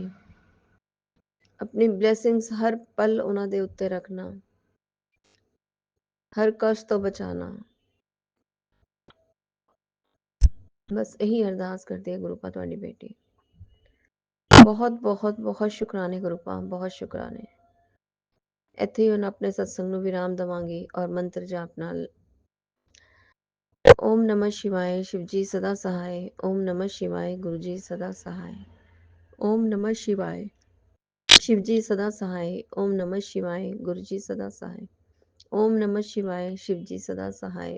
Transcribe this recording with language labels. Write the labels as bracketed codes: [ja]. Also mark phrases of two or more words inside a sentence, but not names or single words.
[pa] ਆਪਣੀ ਬਲੇਸਿੰਗਸ ਹਰ ਪਲ ਉਹਨਾਂ ਦੇ ਉੱਤੇ ਰੱਖਣਾ, ਹਰ ਕਸ਼ਟ ਤੋਂ ਬਚਾਣਾ। ਬਸ ਇਹੀ ਅਰਦਾਸ ਕਰਦੀ ਹੈ ਗੁਰੂਪਾ ਤੁਹਾਡੀ ਬੇਟੀ। ਬਹੁਤ ਬਹੁਤ ਬਹੁਤ ਸ਼ੁਕਰਾਨੇ ਗੁਰੂਪਾ, ਬਹੁਤ ਸ਼ੁਕਰਾਨੇ। ਇੱਥੇ ਹੀ ਹੁਣ ਆਪਣੇ ਸਤਸੰਗ ਨੂੰ ਵਿਰਾਮ ਦੇਵਾਂਗੀ ਔਰ ਮੰਤਰ ਜਾਪ ਨਾਲ। [hi] ओम नमः शिवाय, शिवजी सदा सहाय। ओम नमः शिवाय, गुरुजी सदा सहाय। ओम नमः शिवाय, शिवजी सदा सहाय। ओम नमः शिवाय, गुरुजी सदा सहाय। ओम नमः शिवाय, शिवजी सदा सहाय।